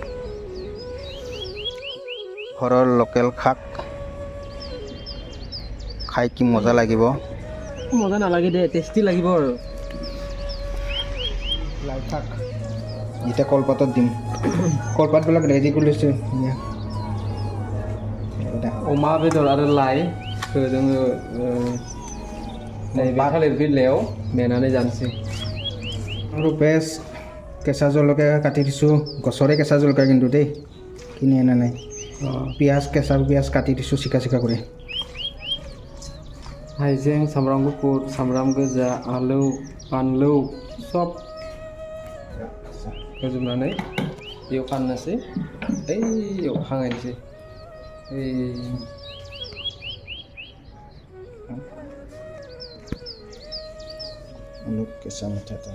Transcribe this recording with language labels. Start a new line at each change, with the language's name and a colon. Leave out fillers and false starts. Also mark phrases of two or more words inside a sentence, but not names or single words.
Assamese: ঘৰৰ লোকেল শাক খাই কি মজা লাগিব মজা নালাগে দে টেষ্টি লাগিব আৰু লাই শাক এতিয়া কলপাতত দিম কলপাতবিলাক ৰেডি কৰি লৈছোঁ
Bodo: अमा बेदर आरो लाइखौ जोङो नैबे थालिर बिलाइयाव मेनानै जानोसै
Assamese: আৰু বেছ কেঁচা জলকীয়া কাটি দিছোঁ গছৰে কেঁচা জলকীয়া কিন্তু দেই কিনি অনা নাই কেঁচা পিঁয়াজ কাটি দিছোঁ চিকা কৰি
Bodo: हाइजें सामब्राम गुफुर सामब्राम गोजा आलौ बानलु सब होजोबनानै एवखानोसै एवखांनोसै
Assamese: কেঁচা মিঠাটা